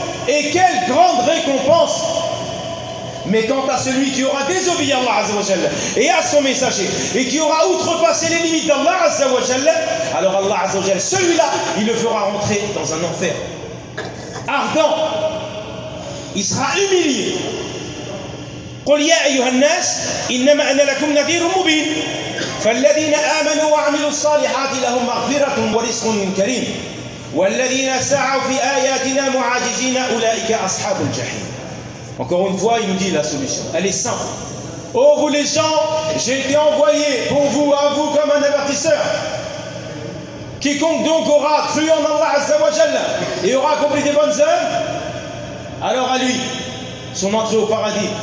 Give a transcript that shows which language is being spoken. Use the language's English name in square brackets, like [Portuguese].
[French] Et quelle grande récompense! Mais quant à celui qui aura désobéi à Allah Azza wa Jalla et à son messager et qui aura outrepassé les limites d'Allah Azza wa Jalla, alors Allah Azza wa Jalla, celui-là, il le fera rentrer dans un enfer ardent. Il sera humilié. [Arabic] قل يا أيها الناس إنما أنا لكم نذير مبين فالذين آمنوا وعملوا الصالحات لهم مغفرة ورزق كريم والذين سعوا في آياتنا معاجزين أولئك أصحاب الجحيم. [French] Encore une fois, il nous dit la solution. Elle est simple. Oh vous les gens, j'ai été envoyé pour vous, à vous comme un avertisseur. Quiconque donc aura cru en Allah Azza wa Jalla et aura accompli des bonnes œuvres, alors à lui, son entrée au paradis.